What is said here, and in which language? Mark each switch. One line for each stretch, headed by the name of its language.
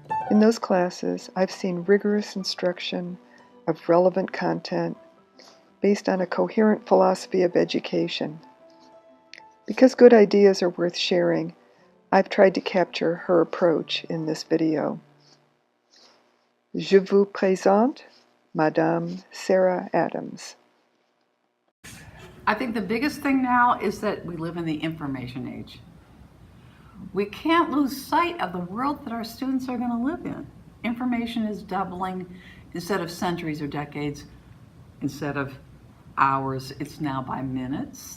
English: In those classes, I've seen rigorous instruction of relevant content based on a coherent philosophy of education. Because good ideas are worth sharing, I've tried to capture her approach in this video.
French: Je vous présente Madame Sarah Adams.
English: I think the biggest thing now is that we live in the information age. We can't lose sight of the world that our students are going to live in. Information is doubling. Instead of centuries or decades, instead of hours, it's now by minutes.